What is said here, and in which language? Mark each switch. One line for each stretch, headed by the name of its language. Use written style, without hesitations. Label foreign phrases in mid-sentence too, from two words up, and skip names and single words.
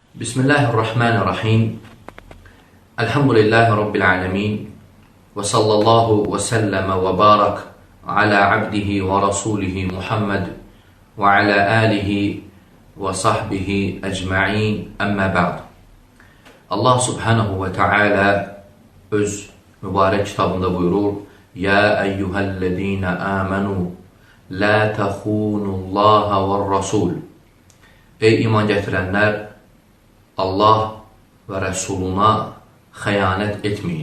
Arabic: بسم الله الرحمن الرحيم. الحمد لله رب العالمين. وصلى الله وسلم وبارك على عبده ورسوله محمد وعلى آله وصحبه أجمعين أما بعد.
Azerbaijani: Allah
Arabic: سبحانه وتعالى
Azerbaijani: öz mübarək kitabında buyurur:
Arabic: يا أيها الذين آمنوا لا تخونوا الله والرسول.
Azerbaijani: Ey iman gətirənlər, Allah və Rəsuluna xəyanət etməyin.